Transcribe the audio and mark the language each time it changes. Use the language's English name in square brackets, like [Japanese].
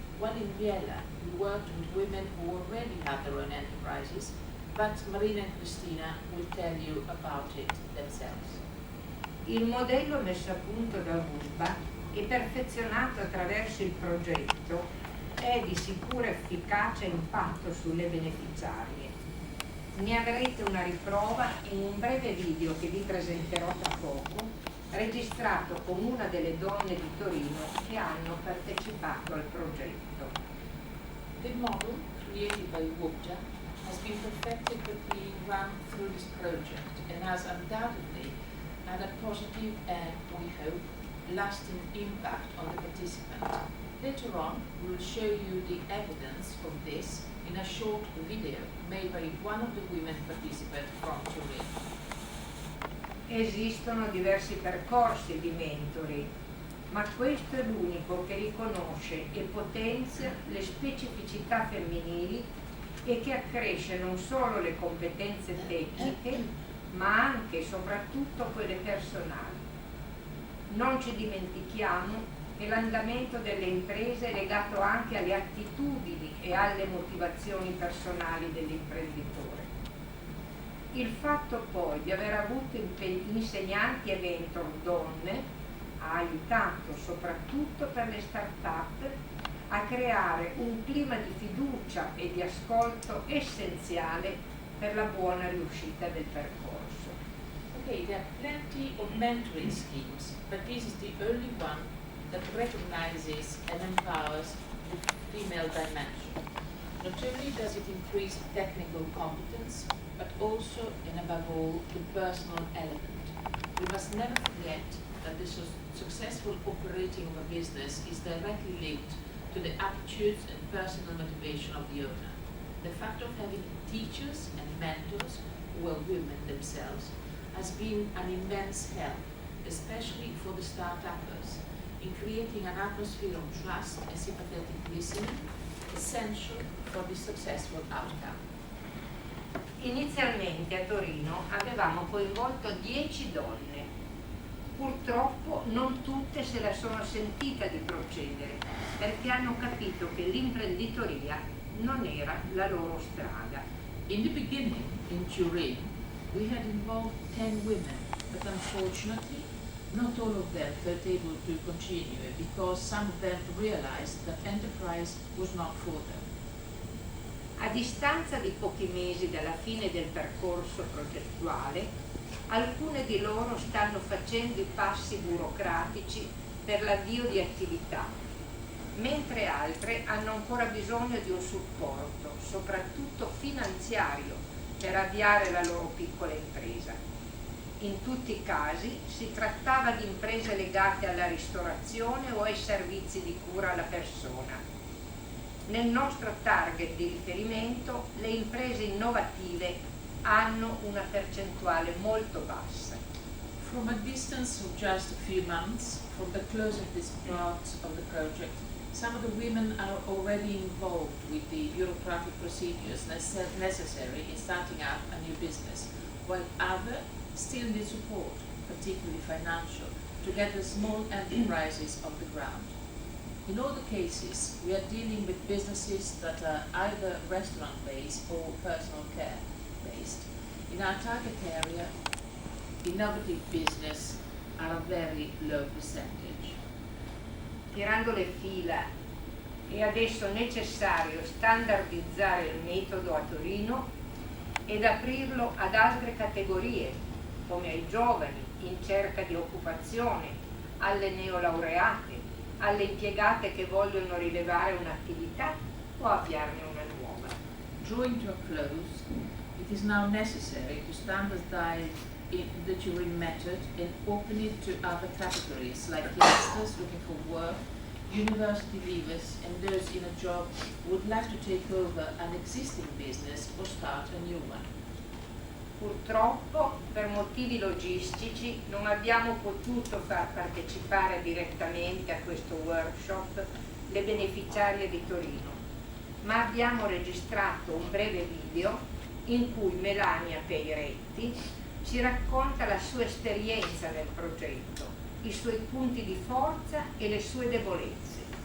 [English] While in Biella, we worked with women who already had their own enterprises, but Marina and Cristina will tell you about it themselves. [Italian] Il modello messo a punto da WUSBA e perfezionato attraverso il progetto è di sicura efficacia e impatto sulle beneficiarie. Ne avrete una riprova in un breve video che vi presenterò tra poco, registrato con una delle donne di Torino che hanno partecipato al progetto. [English] The model created by WUBJA has been perfected by being run through this project and has undoubtedly had a positive and, we hope, lasting impact on the participant. Later on, we will show you the evidence of this in a short video made by one of the women participants from Turin. [Italian] Esistono diversi percorsi di mentoring, ma questo è l'unico che riconosce e potenzia le specificità femminili e che accresce non solo le competenze tecniche, ma anche e soprattutto quelle personali. Non ci dimentichiamo che l'andamento delle imprese è legato anche alle attitudini e alle motivazioni personali dell'imprenditore. Il fatto poi di aver avuto insegnanti e mentor donne ha aiutato soprattutto per le start-up a creare un clima di fiducia e di ascolto essenziale per la buona riuscita del percorso. [English] Okay, there are plenty of mentoring schemes, but this is the only one that recognizes and empowers the female dimension. Not only does it increase technical competence, but also and above all the personal element. We must never forget that the successful operating of a business is directly linked to the attitudes and personal motivation of the owner. The fact of having teachers and mentors who are women themselves has been an immense help, especially for the start-uppers, in creating an atmosphere of trust and sympathetic listening, essential for the successful outcome. [Italian] Inizialmente a Torino avevamo coinvolto 10 donne. Purtroppo non tutte se la sono sentita di procedere, perché hanno capito che l'imprenditoria non era la loro strada. [English] In the beginning, in Turin, we had involved 10 women, but unfortunately, not all of them felt able to continue because some of them realized that enterprise was not for them. [Italian] A distanza di pochi mesi dalla fine del percorso progettuale, alcune di loro stanno facendo i passi burocratici per l'avvio di attività, mentre altre hanno ancora bisogno di un supporto, soprattutto finanziario, per avviare la loro piccola impresa. In tutti i casi si trattava di imprese legate alla ristorazione o ai servizi di cura alla persona. Nel nostro target di riferimento le imprese innovative hanno una percentuale molto bassa. [English] From a distance of just a few months from the close of this part of the project, some of the women are already involved with the bureaucratic procedures necessary in starting up a new business, while others still need support, particularly financial, to get the small enterprises off the ground. In all the cases, we are dealing with businesses that are either restaurant-based or personal care-based. In our target area, innovative business are a very low percentage. [Italian] Tirando le fila, è adesso necessario standardizzare il metodo a Torino ed aprirlo ad altre categorie, come ai giovani in cerca di occupazione, alle neolaureate, alle impiegate che vogliono rilevare un'attività o avviarne una nuova. [English] Drawing to a close, it is now necessary to standardize the Turing method and open it to other categories like youngsters looking for work, university leavers, and those in a job who would like to take over an existing business or start a new one. [Italian] Purtroppo, per motivi logistici, non abbiamo potuto far partecipare direttamente a questo workshop le beneficiarie di Torino, ma abbiamo registrato un breve video in cui Melania Peiretti ci racconta la sua esperienza nel progetto, i suoi punti di forza e le sue debolezze.